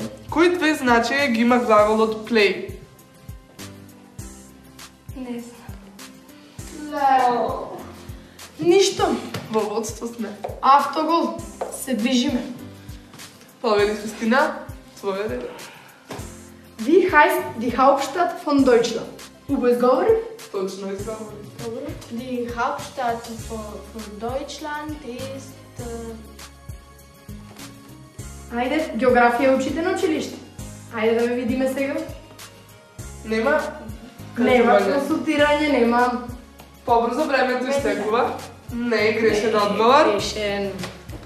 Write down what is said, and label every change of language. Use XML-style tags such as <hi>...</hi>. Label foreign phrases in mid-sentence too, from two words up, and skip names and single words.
<mk>Кои две значења ги има глаголот play? Не знам. Ништо. Во водство сме. Автогол. Се движиме. Повели Христина, твоја ред.</mk> <de>Wie heißt die Hauptstadt von Deutschland?</de> <mk>Убо изговори? Точно изговори.</mk> <de>Die Hauptstadt von Deutschland ist...</de> <mk>Ајде, географија учите на училиште. Ајде да ме видиме сега. Нема Нема кажување. консултирање, нема... Побрзо времето истекува. Не е грешен одговор. Грешен.</mk>